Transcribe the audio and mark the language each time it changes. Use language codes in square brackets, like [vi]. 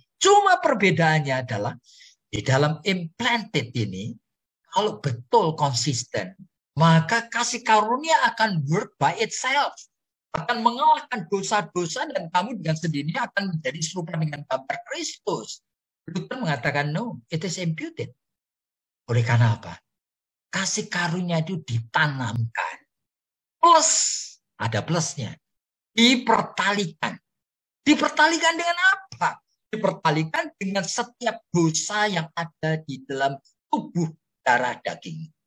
[id] Cuma perbedaannya adalah di dalam implanted ini, kalau betul konsisten, maka kasih karunia akan [en] work by itself. [id] Akan mengalahkan dosa-dosa dan kamu dengan sendirinya akan menjadi serupa dengan gambar Kristus. [en] Luther mengatakan no, it is imputed. [id] Oleh karena apa? Kasih karunia itu ditanamkan. Plus, ada plusnya. Dipertalikan. Dipertalikan dengan apa? Dipertalikan dengan setiap dosa yang ada di dalam tubuh darah daging.